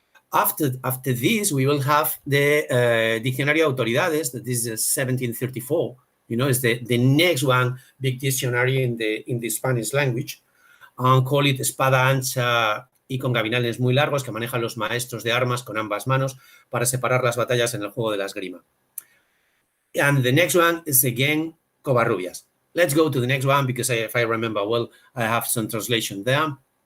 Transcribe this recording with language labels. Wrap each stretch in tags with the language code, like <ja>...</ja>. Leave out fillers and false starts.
<en>After this, we will have the Diccionario de Autoridades, that is 1734, is the next one big dictionary in the Spanish language.</en> <es>Call it espada ancha y con gabinales muy largos que manejan los maestros de armas con ambas manos para separar las batallas en el juego de la esgrima.</es> <en>And the next one is again Covarrubias. Let's go to the next one because if I remember well, I have some translation there.</en>